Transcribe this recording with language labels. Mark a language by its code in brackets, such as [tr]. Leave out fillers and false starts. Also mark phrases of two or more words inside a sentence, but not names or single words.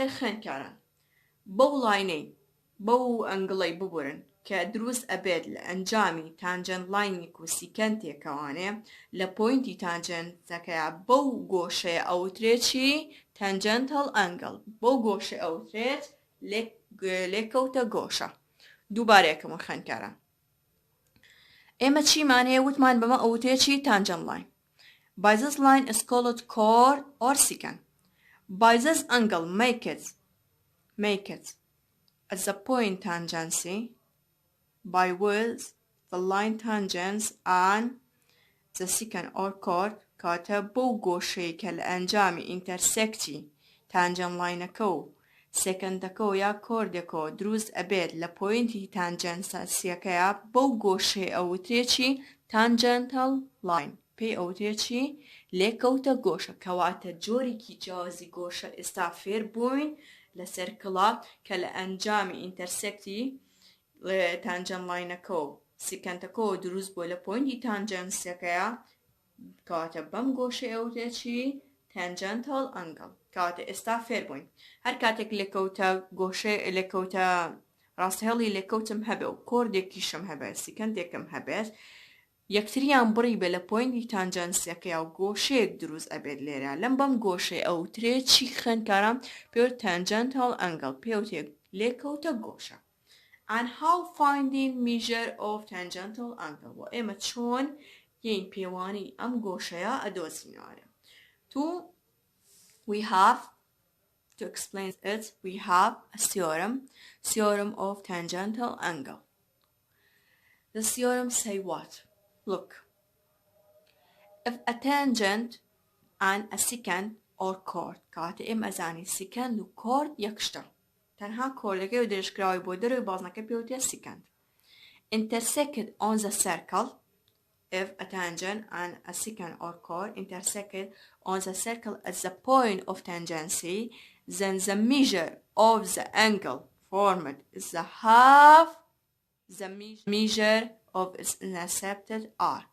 [ckb] خوێندکاران بەو لاینەی بەو ئەنگڵەی ببورن کە دروست ئەبێت لە ئەنجامی تانجەنت لاینێک و سیکەنتێکەوانێ لە پۆینتی تانجەنتەکەیە بەو گۆشەیە ئەوترێکی [en] tangential angle [ckb] بەو گۆشە ئەوترێت لێکەوتە گۆشە دووبارەیەکەمە خوێندکاران ئێمە چیمانەیە وتمان بەمە ئەوترێکی [en] tangent line Bises line is called chord or secant Bises angle make it at the point tangency by which the line tangents and the secant or chord [ckb] کاتە بەو گۆشەی کە لە ئەنجامی ئینتەرسێکتی تانجەنت لاینەکە و سێکەندەکەەوە یا کۆردێکەوە دروست ئەبێت لە پۆینتی تانجەنسیەکەیە بەو گۆشەی ئەوترێکی [en] tangential line [ckb] پێی ئەوترێکی لێکەوتە گۆشە کەواتە جۆرێکی جیاوازی گۆشە ئێستا فێر بووین لە سەرکڵە کە لە ئەنجامی ئینتەرسێکتی تانجەنت لاینەکە و سیکەنتەکەەوە دروست بووە لە پۆینتی تانجەنسیەکەیە کەواتە بەم گۆشەی ئەوترێکی tangential angle کەواتە ئێستا فێر بووین هەر کاتێک لێکەوتە گۆشەی لێکەوتە ڕاستەهێڵی لێکەوتم هەبێ و کۆردێکیشم هەبێت سیکەندێکم هەبێت یەکتریان بڕی بێ لە پۆینتی تانجەنسیەکەیە و گۆشەیەک دروست ئەبێت لێرە لەم بەم گۆشەی ئەوترێکی خوێندکاران پێوت [en] tangential angle [ckb] پێوتێ لێکەوتە گۆشە [en] and how finding measure of tangential angle [ckb] و ئێمە چۆن یین پێوانی ئەم گۆشەیە ئەدۆزینەوە [en] we have to explain it we have a theorem of tangential angle the theorem say what look if a tangent and a secant or chord [ckb] کاتە ئێمە ئەزانی secant و chord یەکشتە تەنها کۆردەکەی و درێژکراوی بۆ دەروی بازنەکە پێوتێ [en] secant intersect on the circle if a tangent and a secant or chord intersect on the circle at the point of tangency, then the measure of the angle formed is the half the measure of its intercepted arc.